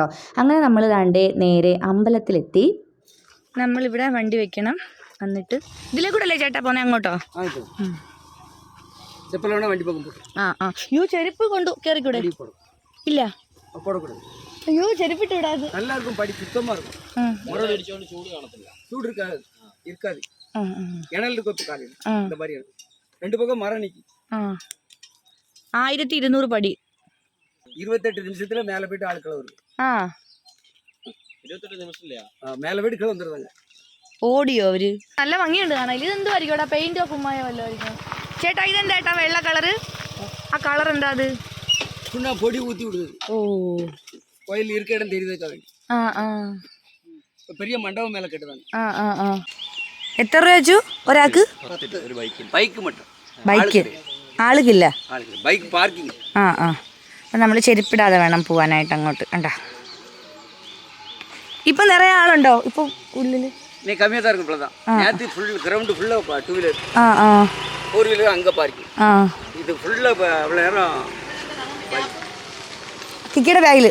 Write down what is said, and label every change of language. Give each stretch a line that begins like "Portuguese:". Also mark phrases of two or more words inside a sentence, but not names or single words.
Malayalam: അങ്ങനെ നമ്മൾ ദാണ്ടേ നേരെ അമ്പലത്തിലെത്തി. നമ്മളിവിടെ വണ്ടി വെക്കണം, എന്നിട്ട് ഇതിലേ കൂടെ അല്ലേ ചേട്ടാ പോന്നെ അങ്ങോട്ടോ? അയ്യോ ചെരുപ്പ് കൊണ്ടു കയറിക്കൂടെ? ഇല്ല, അയ്യോ ചെരുപ്പിട്ട് വിടാത്.
Tamil: ரெண்டு பக்கம் மரம் நிக்கி
Malayalam: 1200 പടി
Tamil: 28 நிமிஷத்துல மேல போயிட்டு ஆட்கள் வருது. 28 நிமிஷம் இல்லையா? மேல போயிட்டு கீழே வந்துடுறாங்க.
Malayalam: ഓടിയോ അവര്? നല്ല ഭംഗിയുണ്ട് കാണാൻ. ഇതെന്തുമായിരിക്കും? പെയിന്റോ കുമ്മായോ വല്ലോ ആയിരിക്കും. ചേട്ടാ ഇതെന്താ ഏട്ടാ വെള്ള കളറ്? ആ കളർ എന്താ അത്?
Tamil: சுண்ணா பொடி ஊத்தி விடுது.
Malayalam: ഓ,
Tamil: கோயில் இருக்க இடம் தெரியுதுக்கா வேண்டி பெரிய மண்டபம் மேல கட்டுதாங்க.
Malayalam: എത്ര രൂപ വെച്ചു ഒരാൾക്ക്? ബൈക്ക് മട്ടും, ബൈക്ക് ആളുകില്ല, ബൈക്ക് പാർക്കിംഗ്. അപ്പം നമ്മൾ ചെരുപ്പിടാതെ വേണം പോവാനായിട്ട് അങ്ങോട്ട്. കണ്ടാ ഇപ്പം നിറയെ ആളുണ്ടോ ഇപ്പം ഉള്ളില്?
Tamil: நீ கம்மியாக தான் இருக்கும். இவ்வளோதான். நேற்று
English: full ground
Tamil: ஃபுல்லாக 2 வீலர் 4 வீலர் அங்கே பார்க்கிங். இது ஃபுல்லாக அவ்வளோ நேரம்
Malayalam: കിക്കിയുടെ ബാഗില്.